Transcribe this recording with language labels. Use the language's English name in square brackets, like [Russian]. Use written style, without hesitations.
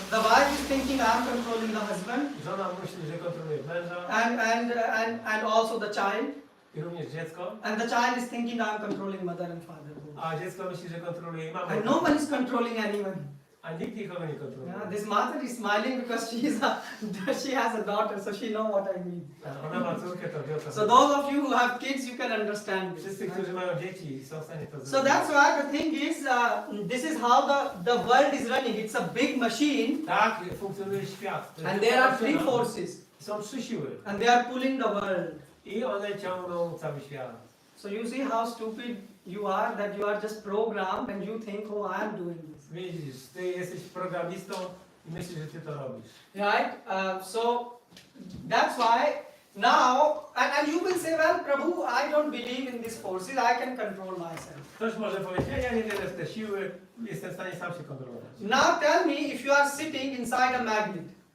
[English] The wife is thinking, I am controlling the husband. [Polish] Żona myśli, że kontroluje męża. [English] And also the child. [Polish] I również dziecko. [English] And the child is thinking, I am controlling mother and father. [Polish] A dziecko myśli, że kontroluje mamę. [English] And no one is controlling anyone. [Polish] A nikt nikogo nie kontroluje. [English] Yeah, this mother is smiling because she has a daughter, so she know what I mean. [Polish] Ona ma córkę, to wie o co [English] So [Polish] chodzi. [English] those of you who have kids, you can understand this. [Polish] Wszyscy, którzy mają dzieci, są w stanie to [English] So [Polish] zrobić. [English] that's why the thing is, this is how the world is running. It's a big machine, [Polish] Tak funkcjonuje świat. To jest [English] and there are three [Polish] maszyna. [English] forces, [Polish] Są 3 siły. [English] and they are pulling the world. [Polish] I one ciągną cały świat. [English] So you see how stupid you are, that you are just programmed and you think, oh, I am doing this. [Polish] Widzisz, ty jesteś programistą i myślisz, że ty to robisz. [English] Right? So that's why now, and you will say, well, Prabhu, I don't believe in these forces, I can control myself. [Polish] Ktoś może powiedzieć, ja nie wierzę w te siły, jestem w stanie sam się kontrolować. [English] Now tell me if you are sitting inside a magnet.